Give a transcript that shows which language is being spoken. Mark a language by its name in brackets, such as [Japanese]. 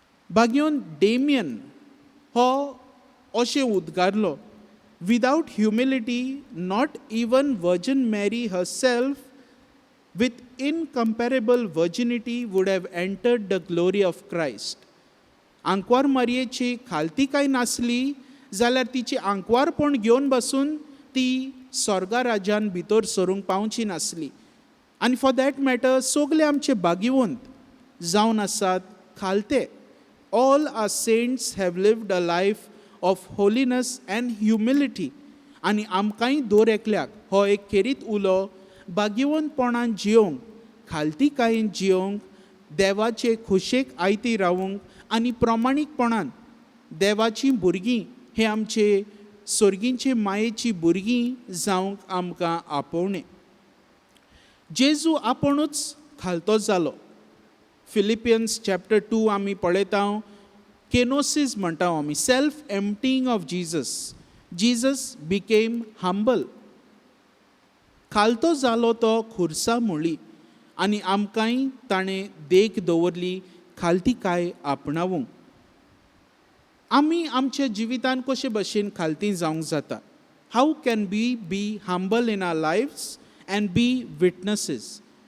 [Goan Konkani] भाग्योन Damien हो अशें उद्गारलो, [English] Without humility not even Virgin Mary herself with incomparable virginity would have entered the glory of Christ. [Goan Konkani] आंकवार मारयेची खालतीकाय नासली जाल्यार तिची आंकवारपण घेवन बसून ती स्वर्गा राज्यान भितर सरूंक पावची नासली. आनी [English] for that matter [Goan Konkani] सगळे आमचे भाग्यवंत जावन आसात खालते. [English] All our saints have lived a life of holiness and humility. [Goan Konkani] आनी आमकांय दर एकल्याक हो एक खेरीत उलो भाग्यवंतपणान जियोंक, खालतीकायेन जियोंक, देवाचे खुशेक आयती रावूंक आनी प्रामाणीकपणान देवाची भुरगीं हे आमचे सर्गींचे मायेची भुरगीं जावंक आमकां आपोवणें. जेजू आपुणूच खालतो जालो. फिलिपियन्स चॅप्टर 2 आमी पळयता, केनोसीस म्हणटा आमी, [English] Self emptying of Jesus. Jesus became humble. [Goan Konkani] खालतो जालो तो खुर्सा मुळी आनी आमकांय ताणें देख दवरली खालतीकाय आपणावूंक. आमी आमच्या जिवितान कशे भशेन खालती जावंक जाता? [English] How can be humble in our lives and be witnesses?